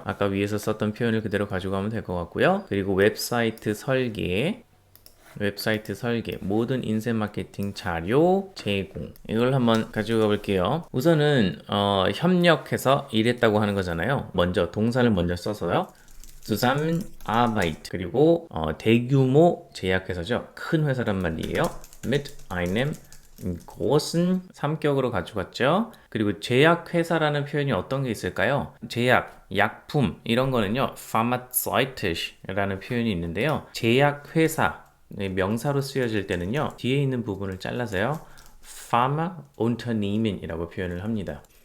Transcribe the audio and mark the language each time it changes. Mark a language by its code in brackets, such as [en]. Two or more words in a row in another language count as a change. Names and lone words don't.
[ko] 아까 위에서 썼던 표현을 그대로 가지고 가면 될 것 같고요. 그리고 웹사이트 설계, 모든 인쇄 마케팅 자료 제공. 이걸 한번 가지고 가볼게요. 우선은 협력해서 일했다고 하는 거잖아요. 먼저 동사를 먼저 써서요. zusammenarbeit 그리고 대규모 제약회사죠. 큰 회사란 말이에요. [de] mit einem großen [ko] 3격으로 가져갔죠. 그리고 제약회사라는 표현이 어떤 게 있을까요? 제약, 약품 이런 거는요. pharmazeutisch라는 표현이 있는데요. 제약회사 명사로 쓰여질 때는요. 뒤에 있는 부분을 잘라서요. Pharmaunternehmen 이라고 표현을 합니다.